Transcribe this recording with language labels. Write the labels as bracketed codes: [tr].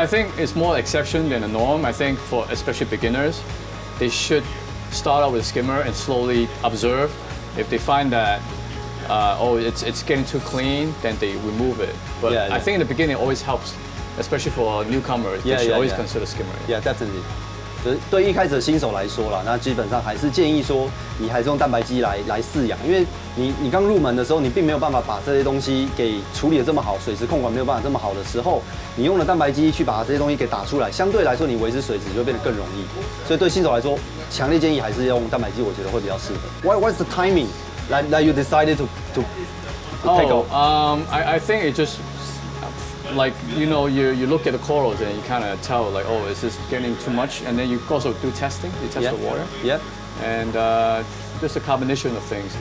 [en] I think it's more exception than a norm. I think for especially beginners, they should start out with a skimmer and slowly observe. If they find that it's getting too clean, then they remove it. But Yeah, yeah. I think in the beginning it always helps, especially for newcomers. Yeah, they should yeah, always yeah. consider skimmer. Yeah, definitely. [zh] 就是对一开始的新手来说啦，那基本上还是建议说，你还是用蛋白机来饲养，因为你刚入门的时候，你并没有办法把这些东西给处理的这么好，水质控管没有办法这么好的时候，你用了蛋白机去把这些东西给打出来，相对来说你维持水质就会变得更容易。所以对新手来说，强烈建议还是用蛋白机，我觉得会比较适合。 [en] What's the timing that you decided to take off? I think it just like you look at the corals and you kind of tell like, oh, is this getting too much? And then you also do testing. You test the water. Yeah. And just a combination of things.